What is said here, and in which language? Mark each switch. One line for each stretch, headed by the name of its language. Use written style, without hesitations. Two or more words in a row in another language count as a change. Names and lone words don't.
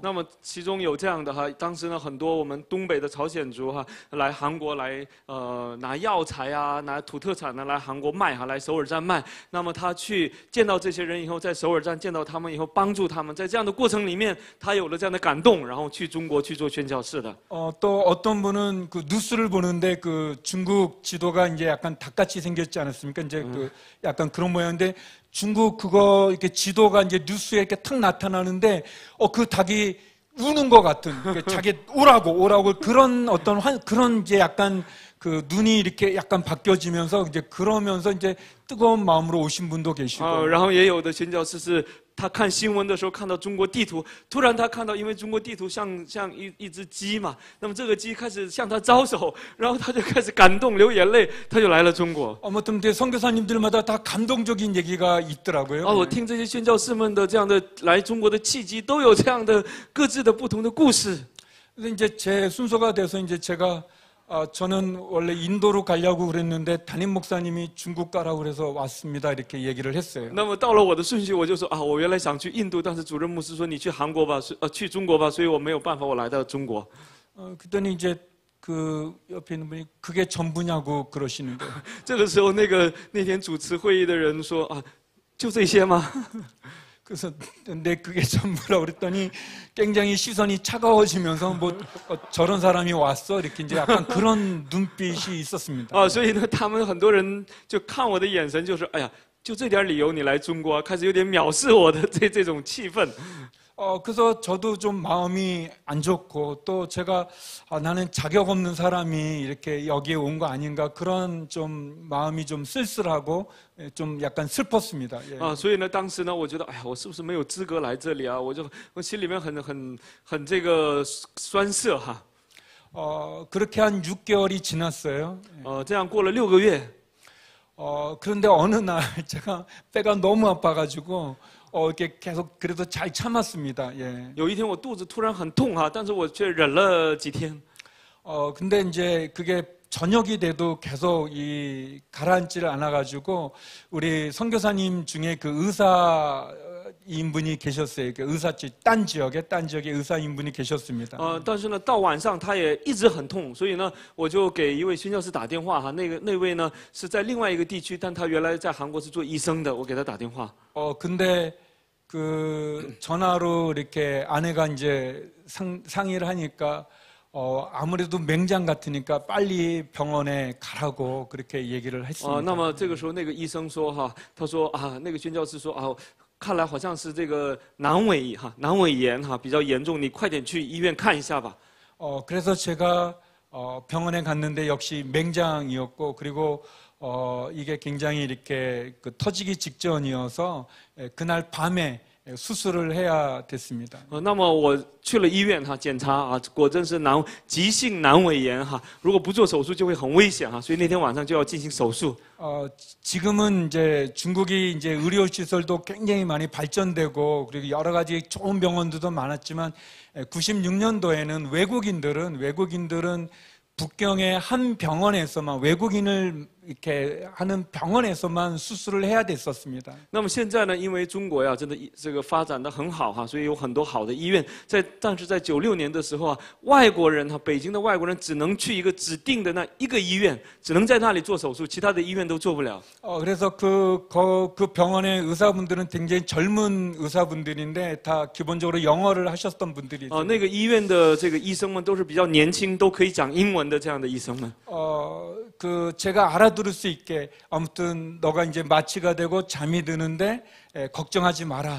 Chinese: 那么其中有这样的当时呢很多我们东北的朝鲜族来韩国来拿药材拿土特产呢来韩国卖来首尔站卖。那么他去见到这些人以后，在首尔站见到他们以后，帮助他们，在这样的过程里面，他有了这样的感动，然后去中国去做宣教士的。
Korean: 또 어떤 분은 그 뉴스를 보는데 그 중국 지도가 이제 약간 닭같이 생겼지 않았습니까? 이제 그 약간 그런 모양인데 중국 그거 이렇게 지도가 이제 뉴스에 이렇게 탁 나타나는데 그 닭이 우는 것 같은 자기 오라고 그런 어떤 그런 이제 약간 그 눈이 이렇게 약간 바뀌어지면서 이제 그러면서 이제 뜨거운 마음으로 오신 분도 계시고.
Chinese: 然后也有的宣教士是他看新闻的时候看到中国地图，突然他看到因为中国地图像一只鸡嘛，那么这个鸡开始向他招手，然后他就开始感动流眼泪，他就来了中国。
Korean: 아무튼 선교사님들마다 다 감동적인 얘기가 있더라고요.
Chinese: 我听这些宣教士们的这样的来中国的契机，都有这样的各自的不同的故事。
Korean: 근데 이제 제 순서가 돼서 이제 제가 저는 원래 인도로 가려고 그랬는데 담임 목사님이 중국 가라고 그래서 왔습니다. 이렇게 얘기를 했어요.
Chinese: 那么到了我的顺序，我就说我原来想去印度，但是主任牧师说你去韩国吧，去中国吧，所以我没有办法，我来到中国。
Korean: 그랬더니 이제 그 옆에 있는 분이 그게 전부냐고 그러시는 거예요.
Chinese: 这个时候，那天主持会议的人说就这些吗？
Korean: 그래서 내 그게 전부라고 그랬더니 굉장히 시선이 차가워지면서 뭐 저런 사람이 왔어 이렇게 이제 약간 그런 눈빛이 있었습니다.
Chinese: 所以呢，他们很多人就看我的眼神就是，哎呀，就这点理由你来中国，开始有点藐视我的这种气氛。
Korean: 그래서 저도 좀 마음이 안 좋고 또 제가 나는 자격 없는 사람이 이렇게 여기에 온 거 아닌가 그런 좀 마음이 좀 쓸쓸하고 좀 약간 슬펐습니다. 예.
Chinese: 所以呢，当时呢，我觉得，哎呀，我是不是没有资格来这里啊？我心里面很这个酸涩哈。
Korean: 그렇게 한 6개월이 지났어요.
Chinese: 这样过了6个月。
Korean: 그런데 어느 날 제가 배가 너무 아파가지고 이렇게 계속 그래도 잘 참았습니다. 예.
Chinese: 有一天我肚子突然很痛哈，但是我却忍了几天。
Korean: 근데 이제 그게 저녁이 돼도 계속 이 가라앉지를 않아가지고 우리 선교사님 중에 그 의사인분이 계셨어요. 그 딴 지역에 의사인분이 계셨습니다.
Chinese: 但是呢，到晚上他也一直很痛，所以呢，我就给一位宣教师打电话哈。那位呢是在另外一个地区，但他原来在韩国是做医生的，我给他打电话。
Korean: 근데 그 전화로 이렇게 아내가 이제 상의를 하니까 아무래도 맹장 같으니까 빨리 병원에 가라고 그렇게 얘기를 했습니다.
Chinese: 那么这个时候那个医生说哈，他说啊，那个宣教师说啊，看来好像是这个囊尾炎哈比较严重，你快点去医院看一下吧。
Korean: 그래서 제가 병원에 갔는데 역시 맹장이었고 그리고 이게 굉장히 이렇게 그 터지기 직전이어서 그날 밤에 수술을 해야 됐습니다.
Chinese: 那么我去了医院哈检查啊，果真是急性阑尾炎哈，如果不做手术就会很危险哈，所以那天晚上就要进行手术。
Korean: 지금은 이제 중국이 이제 의료 시설도 굉장히 많이 발전되고 그리고 여러 가지 좋은 병원들도 많았지만 96년도에는 외국인들은 북경의 한 병원에서만 외국인을 이렇게 하는 병원에서만 수술을 해야 됐었습니다.
Chinese: 那么现在呢，因为中国呀，真的这个发展的很好哈，所以有很多好的医院。但是在96年的时候啊，外国人哈，北京的外国人只能去一个指定的那一个医院，只能在那里做手术，其他的医院都做不了。
Korean: 그래서 그 병원의 의사분들은 굉장히 젊은 의사분들인데 다 기본적으로 영어를 하셨던 분들이 있어요.
Chinese: 那个医院的这个医生们都是比较年轻，都可以讲英文的这样的医生们。
Korean: 제가 알아들을 수 있게 아무튼 너가 이제 마취가 되고 잠이 드는데 걱정하지 마라.